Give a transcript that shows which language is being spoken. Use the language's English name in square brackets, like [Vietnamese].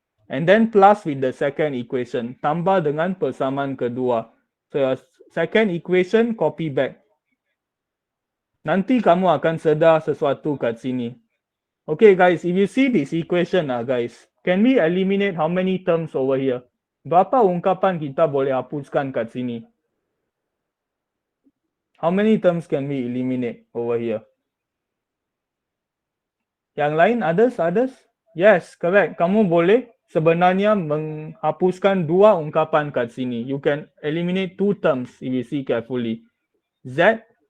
[English] And then plus with the second equation. [Malay] Tambah dengan persamaan kedua. [English] So your second equation copy back. [Malay] Nanti kamu akan sedar sesuatu kat sini. [English] Okay guys, if you see this equation guys, can we eliminate how many terms over here? [Malay] Berapa ungkapan kita boleh hapuskan kat sini? [English] How many terms can we eliminate over here? [Malay] Yang lain, [English] others? Yes, correct. [Malay] Kamu boleh sebenarnya menghapuskan 2 ungkapan kat sini. [English] You can eliminate 2 terms if you see carefully. Z